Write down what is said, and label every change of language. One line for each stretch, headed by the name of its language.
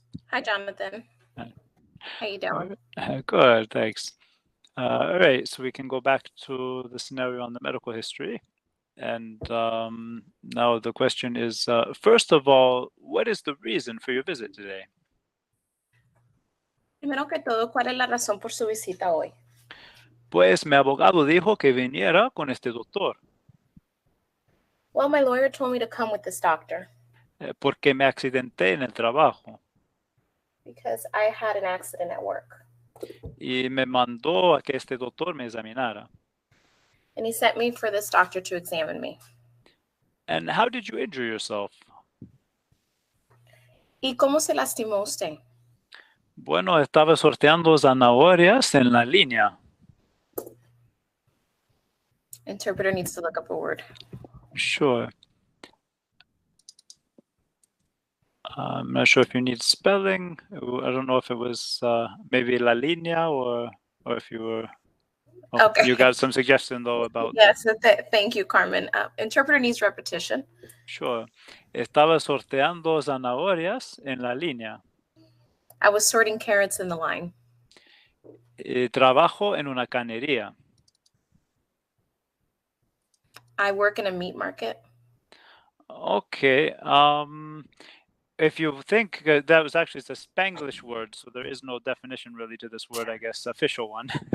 English: Hi, Jonathan. Hi. How you doing? Good, thanks. All right, so we can go back to the scenario on the medical history. And now the question is, first of all, what is the reason for your visit today?
Spanish: Primero que todo, ¿cuál es la razón por su visita hoy? Pues mi abogado dijo que viniera con este doctor.
English: Well, my lawyer told me to come with this doctor
Spanish: Porque me accidenté en el trabajo.
English: because I had an accident at work.
Spanish: Y me mandó a que este doctor me examinara.
English: And he sent me for this doctor to examine me. And how did you injure yourself?
Spanish: ¿Y cómo se lastimó usted? Bueno, estaba sorteando zanahorias en la línea.
English: Interpreter needs to look up a word. Sure. I'm not sure if you need spelling. I don't know if it was maybe la línea or if you were. Oh, Okay. You got some suggestion though about. Yes, thank you, Carmen. Interpreter needs repetition. Sure.
Spanish: Estaba sorteando zanahorias en la línea.
English: I was sorting carrots in the line.
Spanish: Trabajo en una canería.
English: I work in a meat market. Okay. If you think that was actually it's a Spanglish word, so there is no definition really to this word, I guess, official one.